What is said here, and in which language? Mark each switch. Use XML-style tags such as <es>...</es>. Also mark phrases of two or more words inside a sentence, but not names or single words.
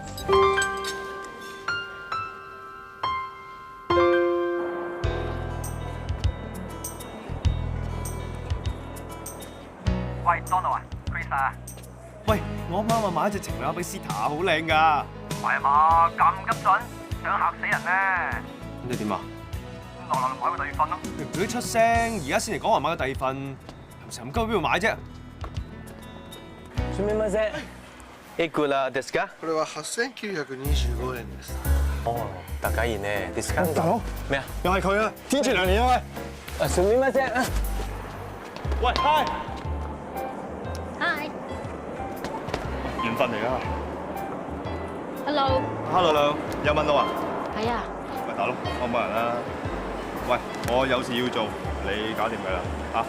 <yue>喂，Donald 啊 ，Chris 啊。喂，我啱啱買一隻情侶鴨俾 Sita，好靚㗎。唔係嘛，咁急進，想嚇死人咩？咁你點啊？落樓買個第二份咯。你唔早啲出聲，而家先嚟講話買個第二份，成咁鳩邊度買啫？</yue> <ja>すみません。いくらですか？これは8925円です。哦，高いね。ディスカウント。</ja> <yue>大佬，咩啊？又係佢啊！天柱良年啊喂！</yue> <ja>すみません。</ja> <yue>喂，嗨！ Hi。緣分嚟㗎。 Hello。 Hello， 有問路啊？係啊。喂，大佬，我冇人啦。喂，我有事要做，你搞掂佢啦嚇。</yue>